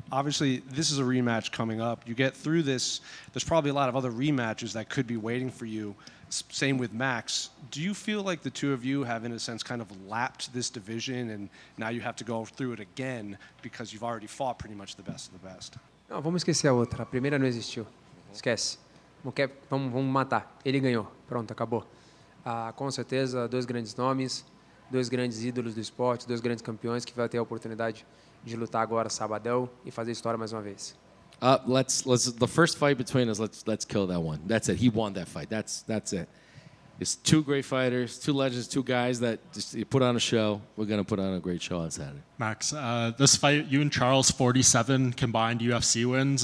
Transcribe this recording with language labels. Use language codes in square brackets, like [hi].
[en] Obviously, this is a rematch coming up. You get through this, there's probably a lot of other rematches that could be waiting for you. Same with Max. Do you feel like the two of you have, in a sense, kind of lapped this division and now you have to go through it again because you've already fought pretty much the best of the best? [pt] Não, vamos esquecer a outra. A primeira não existiu. Esquece. Vamos matar. Ele ganhou. Pronto, acabou. Com certeza, dois grandes nomes, dois grandes ídolos do esporte, dois grandes campeões que vai ter a oportunidade de lutar agora sabadão e fazer história mais uma vez. [en] Let's the first fight between us. Let's kill that one. That's it. He won that fight. That's it. It's two great fighters, two legends, two guys that just you put on a show. We're gonna put on a great show on Saturday. Max, this fight, you and Charles, 47 combined UFC wins.